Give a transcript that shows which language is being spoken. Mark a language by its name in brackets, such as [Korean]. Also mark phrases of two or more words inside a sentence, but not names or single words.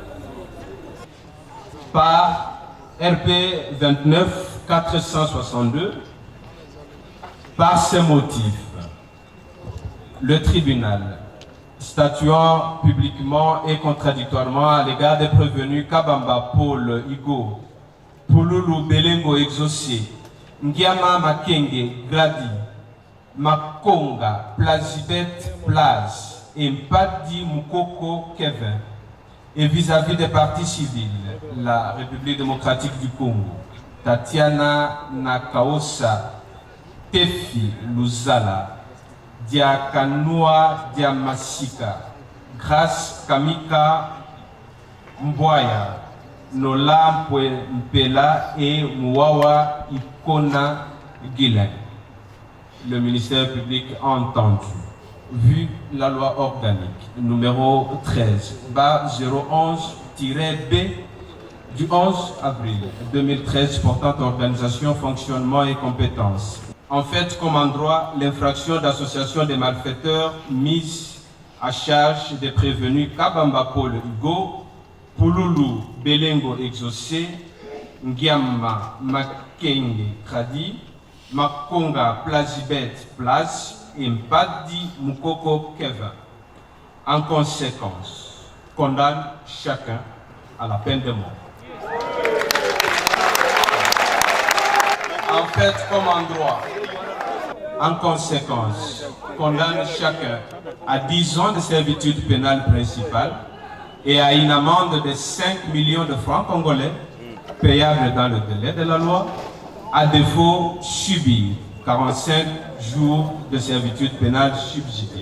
[French] Par RP 29 462, par ces motifs, le tribunal, statuant publiquement et contradictoirement à l'égard des prévenus Kabamba Paul Igo, Pululu Belengo Exaucé, Ngiama Makenge Gradi, Makonga Plazibet Plaz et Mpadi Mukoko Kevin, et vis-à-vis des partis civils, la République démocratique du Congo, Tatiana Nakaosa, Tefi Luzala, Diakanua Diamasika, Grace Kamika Mbwaya, Nola Mpela et Mouawa Ikona Guilain. Le ministère public a entendu, vu la loi organique numéro 13/011-B du 11 avril 2013 portant organisation, fonctionnement et compétences. En fait, comme en droit, l'infraction d'association des malfaiteurs mise à charge des prévenus Kabamba Paul Hugo, Pululu Belengo Exaucé, Ngiama Makenge Kradi, Makonga Plazibet Plaz et Mpadi Mukoko Kevin. En conséquence, condamne chacun à la peine de mort. en fait comme en droit. En conséquence, condamne chacun à 10 ans de servitude pénale principale et à une amende de 5 millions de francs congolais payable dans le délai de la loi, à défaut subir 45 jours de servitude pénale subsidiaire.